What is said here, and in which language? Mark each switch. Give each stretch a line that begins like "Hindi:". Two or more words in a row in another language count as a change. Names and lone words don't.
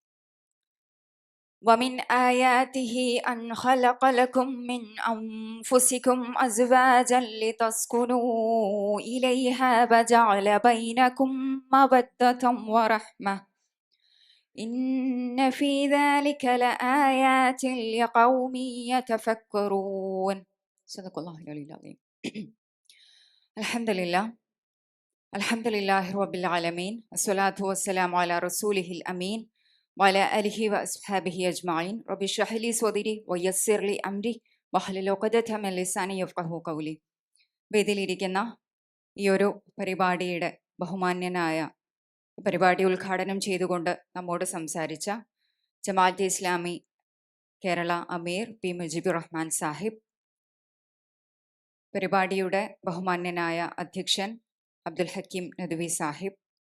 Arabic: ومن آياته أن خلق لكم من أنفسكم أزواجا لتسكنوا إليها وجعل بينكم مودة ورحمة إن في ذلك لآيات لقوم يتفكرون. صدق الله العلي العظيم. الحمد لله. الحمد لله رب العالمين والصلاة والسلام على رسوله الأمين وعلى آله وأصحابه أجمعين رب اشرح لي صدري ويسر لي أمري واحلل عقدة من لساني يفقهوا قولي.
Malayalam: വേദിയിലിരിക്കുന്ന ഈ ഒരു പരിപാടിയുടെ ബഹുമാന്യനായ പരിപാടി ഉദ്ഘാടനം ചെയ്തുകൊണ്ട് നമ്മോട് സംസാരിച്ച ജമാഅത്തെ ഇസ്ലാമി കേരള അമീർ പി മുജീബുർ റഹ്മാൻ സാഹിബ്, പരിപാടിയുടെ ബഹുമാന്യനായ അധ്യക്ഷൻ അബ്ദുൽ ഹക്കീം നദ്വി സാഹിബ്,